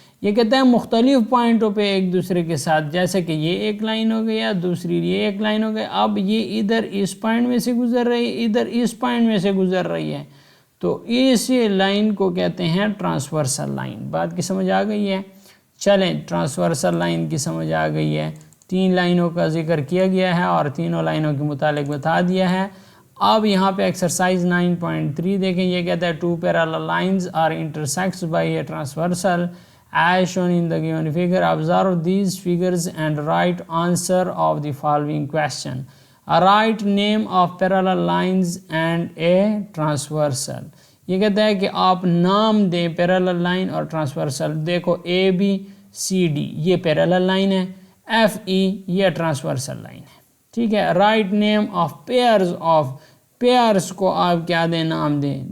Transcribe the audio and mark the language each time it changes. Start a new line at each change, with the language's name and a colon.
Urdu: یہ کہتا ہے مختلف پوائنٹوں پہ ایک دوسرے کے ساتھ، جیسے کہ یہ ایک لائن ہو گیا، دوسری یہ ایک لائن ہو گیا، اب یہ ادھر اس پوائنٹ میں سے گزر رہی ہے، ادھر اس پوائنٹ میں سے گزر رہی ہے، تو اس لائن کو کہتے ہیں ٹرانسورسل لائن. بات کی سمجھ آ گئی ہے؟ چلیں، ٹرانسورسل لائن کی سمجھ آ گئی ہے. 3 لائنوں کا ذکر کیا گیا ہے اور تینوں لائنوں کے متعلق بتا دیا ہے. اب یہاں پہ ایکسرسائز 9.3 دیکھیں، یہ کہتا ہے
English: 2 parallel lines are intersects by a transversal as shown in the given figure. Observe these figures and write answer of the following question. Write name of parallel lines and a transversal.
Urdu: یہ کہتا ہے کہ آپ نام دیں parallel line اور ٹرانسورسل. دیکھو اے B C D یہ پیرالل لائن ہے، ایف ای یہ ٹرانسورسل لائن ہے. ٹھیک ہے، رائٹ نیم آف پیئرز کو آپ کیا دیں، نام دیں.